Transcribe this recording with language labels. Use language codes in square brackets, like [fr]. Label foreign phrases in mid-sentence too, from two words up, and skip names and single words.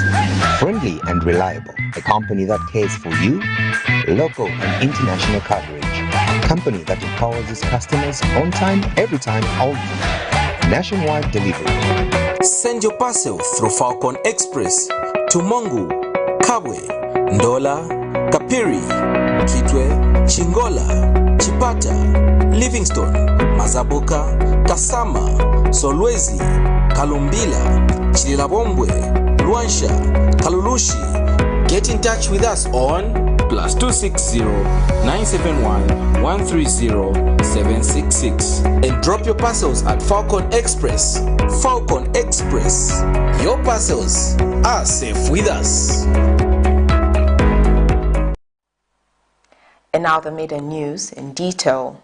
[en] Friendly and reliable, a company that cares for you, local and international coverage. Company that empowers its customers on time, every time, all year. Nationwide delivery. Send your parcel through Falcon Express to Mongu, Kabwe, Ndola, Kapiri, Kitwe, Chingola, Chipata, Livingstone, Mazabuka, Kasama, Solwezi, Kalumbila, Chililabombwe, Luansha, Kalulushi. Get in touch with us on +260 971 130 766 and drop your parcels at Falcon Express. Falcon Express, your parcels are safe with us. And now the media news in detail.